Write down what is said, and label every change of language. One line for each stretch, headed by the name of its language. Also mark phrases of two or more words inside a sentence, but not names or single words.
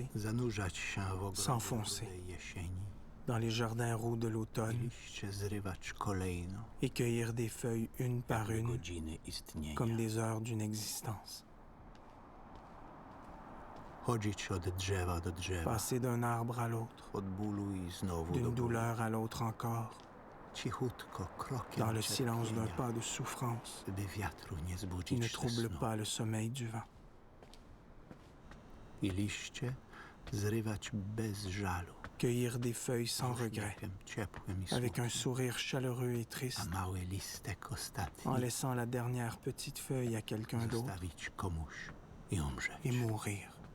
Polish: Zanurzać się w ogrodzie
French: S'enfoncer.
Polish: rudej jesieni
French: dans les jardins roux de
Polish: i
French: l'automne
Polish: liście zrywać kolejno,
French: et cueillir des feuilles une par une,
Polish: godziny istnienia.
French: comme des heures d'une existence.
Polish: Chodzić od drzewa do drzewa,
French: Passer d'un arbre à l'autre,
Polish: od bólu i znowu do
French: d'une
Polish: bólu.
French: douleur à l'autre encore,
Polish: Cichutko, krokiem
French: dans le silence d'un
Polish: cierpienia,
French: pas de souffrance
Polish: by wiatru nie
French: qui
Polish: zbudzić
French: ne
Polish: ze
French: trouble
Polish: snu.
French: pas le sommeil du vent.
Polish: I liście zrywać bez żalu,
French: Cueillir des feuilles sans regret,
Polish: uśmiechem ciepłym i
French: avec un
Polish: smutnym,
French: sourire chaleureux et
Polish: a
French: triste,
Polish: mały listek ostatni
French: en laissant la dernière petite feuille à quelqu'un d'autre
Polish: zostawić komuś i umrzeć.
French: et mourir.